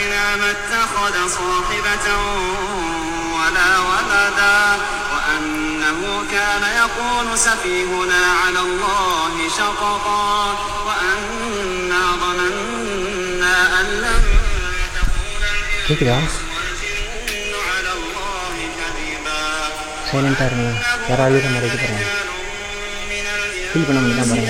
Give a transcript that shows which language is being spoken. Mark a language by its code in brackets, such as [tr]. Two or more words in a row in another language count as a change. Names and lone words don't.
[ar] ما اتخذ صاحبة ولا ولدا وأنه كان يقول سفيهنا على الله شططا وأنا ظننا أن لن تكون الإنس والجن على الله كذبا [ta] சைலண்டாக இருங்க. யாராவது அழுகிற மாதிரி பாருங்க. ஃபீல் பண்ண முடியுதா பாருங்க.